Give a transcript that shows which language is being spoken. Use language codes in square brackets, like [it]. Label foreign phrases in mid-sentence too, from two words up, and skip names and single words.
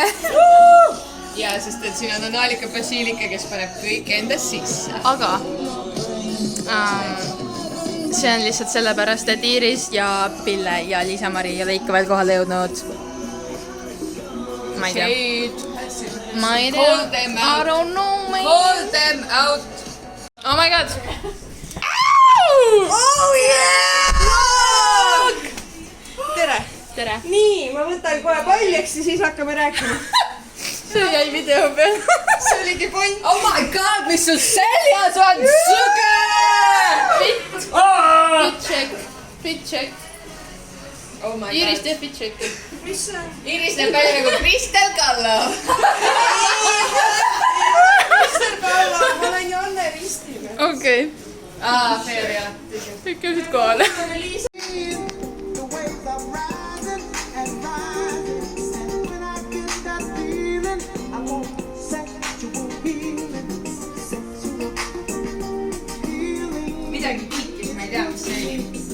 [et] Ja, sest et siin on Analika Basiilika, kes paneb kõik endast sisse. Aga see on lihtsalt sellepärast, et Iiris ja Pille ja Liisa-Mari ei ole ikka veel kohale jõudnud. Ma ei tea. [en] Call them I out. don't know, man. Call them out. Oh my god. Oh yeah! [et] Tere! Tere. Nii, ma võtan kohe paljaks ja siis hakkame rääkima. See jäi video peal. See oligi point. [en] Oh my god, [et] mis sul seljas on? Suge! [en] Fit check. Oh my Iiris god. [et] teeb [en] fit checki. [et] Mis see on? Iiris näeb välja nagu Kristel Kallo. Mister Kallo, ma olen Janne Ristiga. Okei. Fair jah. Kõik käisid kohale. Midagi kiikis, ma ei tea, mis see oli.